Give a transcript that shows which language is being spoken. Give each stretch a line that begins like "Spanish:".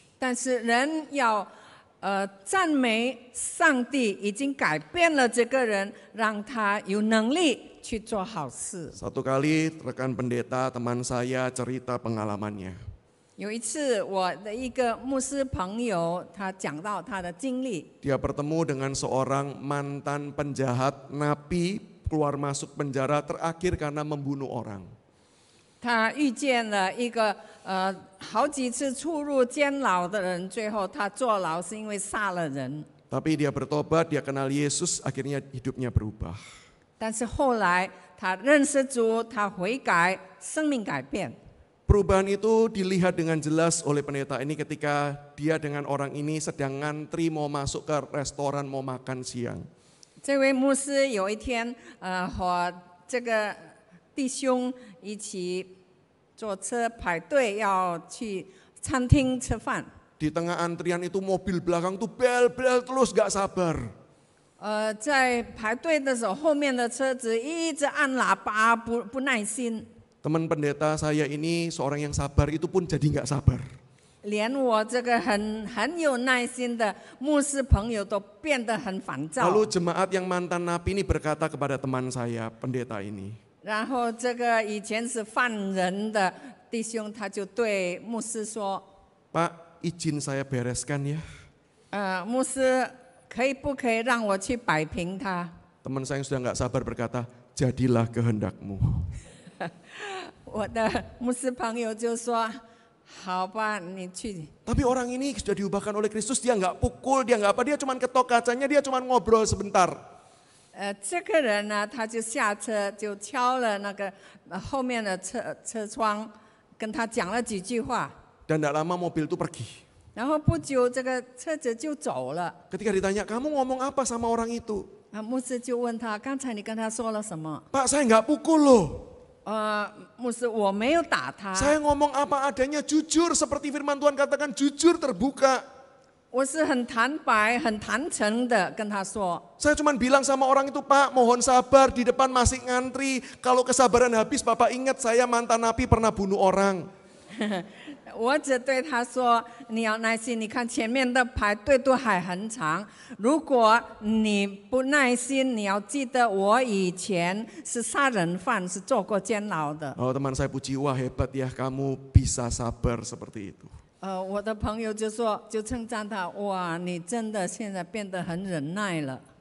Chinese: 但是人要赞美上帝已经改变了这个人，让他有能力去做好事。
Indonesian: Satu kali rekan pendeta teman saya cerita pengalamannya.
Chinese: 有一次，我的一个牧师朋友，他讲到他的经历。
Indonesian: Dia bertemu dengan seorang mantan penjahat napi keluar masuk penjara terakhir karena membunuh orang.
Chinese: 他遇见了一个好几次出入监牢的人，最后他坐牢是因为杀了人。
Indonesian: Tapi dia bertobat, dia kenal Yesus, akhirnya hidupnya berubah.
Chinese: 但是后来他认识主，他悔改，生命改变。
Indonesian: Perubahan itu dilihat dengan jelas oleh pendeta ini ketika dia dengan orang ini sedang ngantri mau masuk ke restoran mau makan siang.
Chinese: 这位牧师有一天，和这个弟兄一起坐车排队要去餐厅吃饭。
Indonesian: Di tengah antrian itu mobil belakang tuh bel-bel terus gak sabar.
Chinese: 在排队的时候，后面的车子一直按喇叭，不耐心。
Indonesian: Teman pendeta saya ini seorang yang sabar itu pun jadi gak sabar.
Chinese: 连我这个很有耐心的牧师朋友都变得很烦躁。
Indonesian: Lalu jemaat yang mantan napi ini berkata kepada teman saya, pendeta ini.
Chinese: 然后这个以前是犯人的弟兄，他就对牧师说
Indonesian: Pak, izin saya bereskan ya.
Chinese: 牧师不可以让我去摆平他？
Indonesian: Teman saya yang sudah gak sabar berkata, jadilah kehendakmu.
Chinese: 我的牧师朋友就说：“好吧，你去。”
Indonesian: Tapi orang ini sudah diubahkan oleh Kristus, dia nggak pukul, dia nggak apa, dia cuma ketok kacanya, dia cuma ngobrol sebentar.
Chinese: 这个人呢，他就下车，就敲了那个后面的车窗，跟他讲了几句话。
Indonesian: Dan tidak lama mobil itu pergi.
Chinese: 然后不久，这个车子就走了。
Indonesian: Ketika ditanya, kamu ngomong apa sama orang itu?
Chinese: 牧师就问他：“刚才你跟他说了什么
Indonesian: Pak, saya nggak pukul loh. ？”
Chinese: 牧师，我没有打他，
Indonesian: Saya ngomong apa adanya, jujur seperti firman Tuhan katakan, jujur terbuka.
Chinese: 我是很坦白、很坦诚的跟他说。
Indonesian: Saya cuma bilang sama orang itu, Pak, mohon sabar, di depan masih ngantri. Kalau kesabaran habis, Bapak ingat saya mantan napi pernah bunuh orang.
Chinese: 我只对他说：“你要耐心，你看前面的排队都还很长。如果你不耐心，你要记得我以前是杀人犯，是坐过监牢的。”
Indonesian: Oh, teman saya puji, wah hebat ya kamu bisa sabar seperti itu.
Chinese: 我的朋友就称赞他：“哇，你真的现在变得很忍耐了。”